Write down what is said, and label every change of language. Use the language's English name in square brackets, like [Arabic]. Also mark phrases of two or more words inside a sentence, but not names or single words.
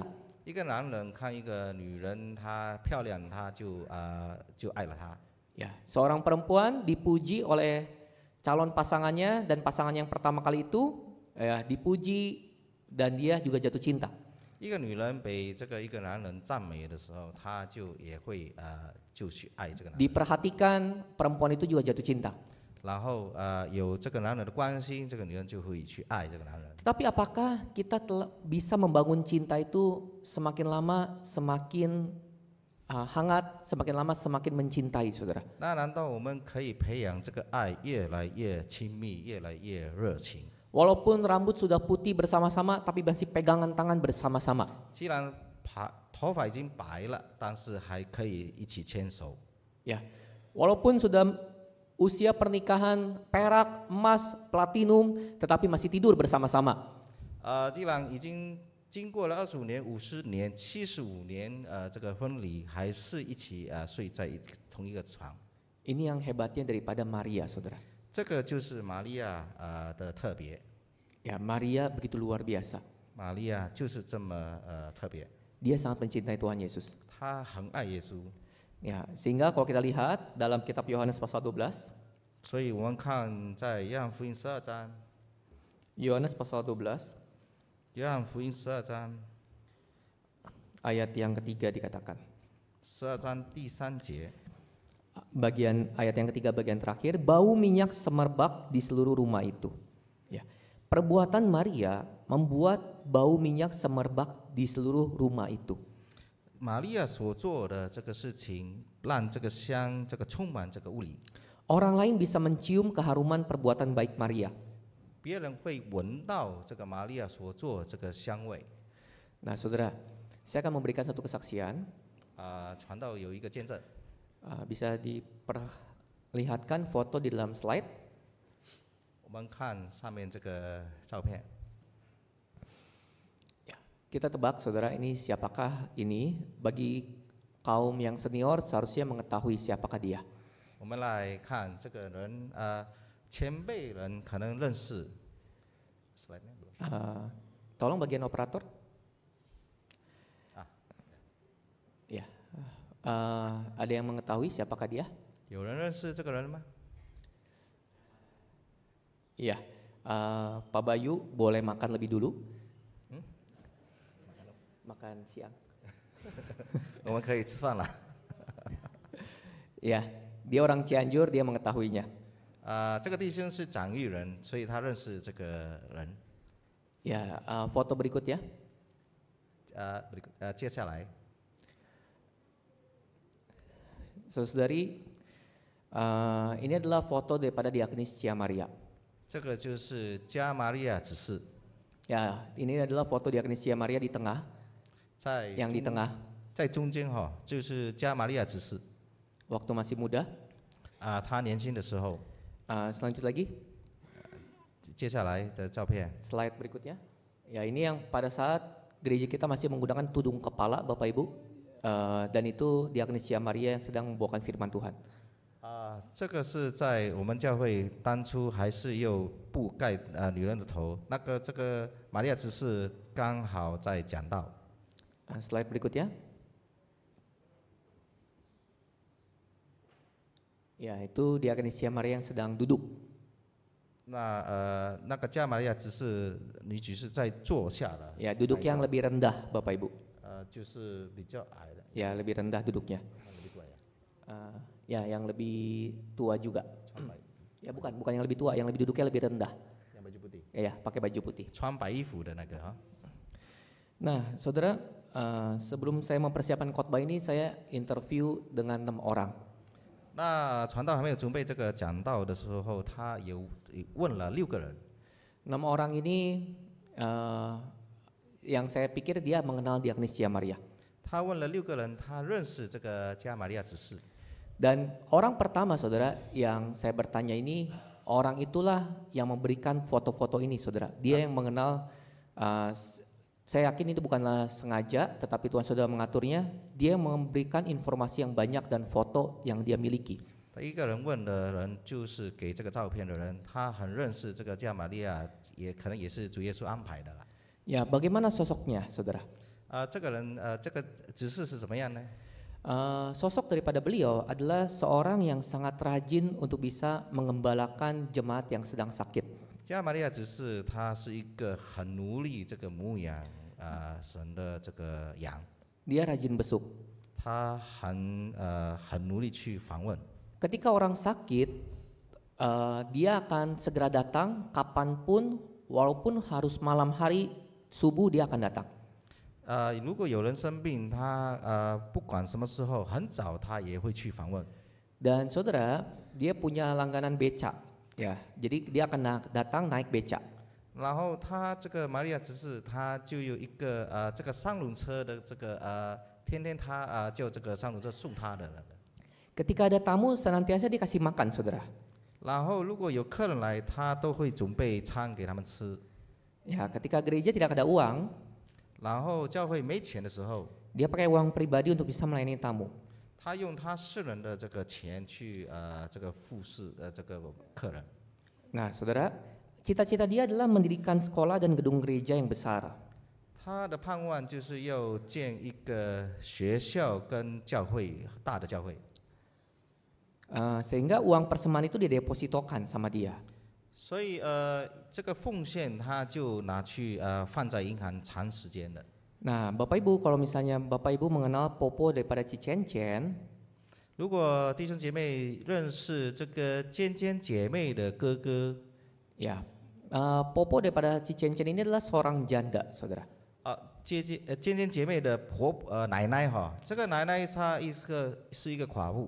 [Chinese] 一个男人看一个女人她漂亮，他就爱了她。 [Indonesian] Ya, seorang perempuan dipuji oleh calon pasangannya dan pasangan yang pertama kali itu ya, dipuji dan dia juga jatuh cinta. [Chinese] 一个女人被这个一个男人赞美的时候，她就也会就去爱这个男人。 [Indonesian] Diperhatikan, perempuan itu juga jatuh cinta. [Chinese] 然后有这个男人的关心，这个女人就会去爱这个男人。 [Indonesian] Tetapi apakah kita bisa membangun cinta itu semakin lama semakin hangat, semakin lama semakin mencintai, saudara? [Chinese] 那难道我们可以培养这个爱越来越亲密，越来越热情？ [Indonesian] Walaupun rambut sudah putih bersama-sama, tapi masih pegangan tangan bersama-sama. [Chinese] 既然头发已经白了，但是还可以一起牵手。 [Indonesian] Ya, walaupun sudah usia pernikahan perak, emas, platinum, tetapi masih tidur bersama-sama. [Chinese] 既然已经经过了25年、50年、75年，这个婚礼还是一起睡在同一个床。 [Indonesian] Ini yang hebatnya daripada Maria, saudara. [Chinese] 这个就是玛利亚的特别。 [Indonesian] Ya, Maria begitu luar biasa. [Chinese] 玛利亚就是这么特别， [Indonesian] Dia sangat mencintai Tuhan Yesus. [Chinese] 她很爱耶稣。 [Indonesian] Ya, sehingga kalau kita lihat dalam kitab Yohanes pasal 12, [Chinese] 所以我们看在约翰福音12章， [Indonesian] Yohanes pasal 12, [Chinese] 约翰福音12章 [Indonesian] ayat yang ketiga dikatakan. [Chinese] 12 章第3节， [Indonesian] Bagian ayat yang ketiga bagian terakhir, bau minyak semerbak di seluruh rumah itu. Ya. Perbuatan Maria membuat bau minyak semerbak di seluruh rumah itu. [Chinese] 玛利亚所做的这个事情，让这个香这个充满这个屋里， [Indonesian] Orang lain bisa mencium keharuman perbuatan baik Maria. [Chinese] 别人会闻到这个玛利亚所做这个香味。 [Indonesian] Nah, saudara, saya akan memberikan satu kesaksian. [Chinese] 传道有一个见证， [Indonesian] Bisa diperlihatkan foto di dalam slide. [Chinese] 我们看上面这个照片， [Indonesian] Kita tebak, saudara, ini siapakah ini? Bagi kaum yang senior seharusnya mengetahui siapakah dia. [Chinese] 我们来看这个人，前辈人可能认识。 [Indonesian] slide-nya belum？ Tolong bagian operator. Ya, ada yang mengetahui siapakah dia? [Chinese] 有人认识这个人吗？ [Indonesian] Iya, Pak Bayu boleh makan lebih dulu. Makan siang. [Chinese] 我们可以吃饭了。 [Indonesian] Ya, dia orang Cianjur, dia mengetahuinya. [Chinese] 这个弟兄是长育人，所以他认识这个人。 [Indonesian] Ya, foto berikutnya. [Chinese] 接下来， [Indonesian] Saudari, ini adalah foto daripada Diakonis Cia Maria. [Chinese] 这个就是加玛利亚指示， [Indonesian] Ya, ini adalah foto Diakonis Cia Maria di tengah, [Chinese] 在 [Indonesian] yang di tengah, [Chinese] 在中间哈，就是加玛利亚指示。 [Indonesian] waktu masih muda. [Chinese] 他年轻的时候， [Indonesian] Selanjut lagi, [Chinese] 接下来的照片， [Indonesian] slide berikutnya. Ya, ini yang pada saat gereja kita masih menggunakan tudung kepala, Bapak Ibu, dan itu Diakonia Maria yang sedang membawakan firman Tuhan. [Chinese] 这个是在我们教会当初还是用布盖女人的头，这个玛利亚执事刚好在讲道。 [Indonesian] Slide berikutnya. Ya, itu Diakonia Maria yang sedang duduk. [Chinese] 那个加玛利亚只是女举是在坐下的。 [Indonesian] Ya, duduk yang lebih rendah, Bapak Ibu. [Chinese] 就是比较矮的。 [Indonesian] Ya, lebih rendah duduknya. Ya, yang lebih tua juga. Ya, bukan yang lebih tua, yang lebih duduknya lebih rendah. Yang baju putih. Ya, pakai baju putih. [Chinese] 穿白衣服的那个哈。 [Indonesian] Nah, saudara, sebelum saya mempersiapkan khotbah ini, saya interview dengan 6 orang. [Chinese] 那传道还没有准备这个讲道的时候，他有问了6个人。 [Indonesian] 6 orang ini yang saya pikir dia mengenal Diakonia Maria. [Chinese] 他问了6个人，他认识这个加玛利亚执事。 [Indonesian] Dan orang pertama, saudara, yang saya bertanya ini, orang itulah yang memberikan foto-foto ini, saudara. Dia yang mengenal, saya yakin itu bukanlah sengaja, tetapi Tuhan sudah mengaturnya. Dia memberikan informasi yang banyak dan foto yang dia miliki. [Chinese] 第一个人问的人就是给这个照片的人，他很认识这个加玛利亚，也可能也是主耶稣安排的啦。 [Indonesian] Ya, bagaimana sosoknya, saudara? [Chinese] 这个人这个执事是怎么样呢？ [Indonesian] Sosok daripada beliau adalah seorang yang sangat rajin untuk bisa mengembalakan jemaat yang sedang sakit. [Chinese] 加玛利亚执事他是一个很努力这个牧养神的这个羊， [Indonesian] Dia rajin besuk. [Chinese] 他很努力去访问。 [Indonesian] Ketika orang sakit, dia akan segera datang kapanpun, walaupun harus malam hari subuh dia akan datang. [Chinese] 如果有人生病，他不管什么时候，很早他也会去访问。 [Indonesian] Dan saudara, dia punya langganan beca, ya. Jadi dia akan datang naik beca. [Chinese] 然后他这个玛利亚执事，他就有一个这个三轮车的这个天天他就这个三轮车送他的那个。 [Indonesian] Ketika ada tamu, senantiasa dikasih makan, saudara. [Chinese] 然后如果有客人来，他都会准备餐给他们吃。 [Indonesian] Ya, ketika gereja tidak ada uang, [Chinese] 然后教会没钱的时候， [Indonesian] dia pakai uang pribadi untuk bisa melayani tamu. [Chinese] 他用他私人的这个钱去这个服侍这个客人。 [Indonesian] Nah, saudara, cita-cita dia adalah mendirikan sekolah dan gedung gereja yang besar. [Chinese] 他的盼望就是要建一个学校跟教会，大的教会。 [Indonesian] Sehingga uang persembahan itu didepositokan sama dia. [Chinese] 所以这个奉献他就拿去放在银行长时间的。 [Indonesian] Nah, Bapak Ibu, kalau misalnya Bapak Ibu mengenal Popo daripada Cicencen, [Chinese] 如果弟兄姐妹认识这个尖尖姐妹的哥哥， [Indonesian] ya, Popo daripada Cicencen ini adalah seorang janda, saudara. [Chinese] 尖尖姐妹的奶奶哈，这个奶奶她是一个寡妇，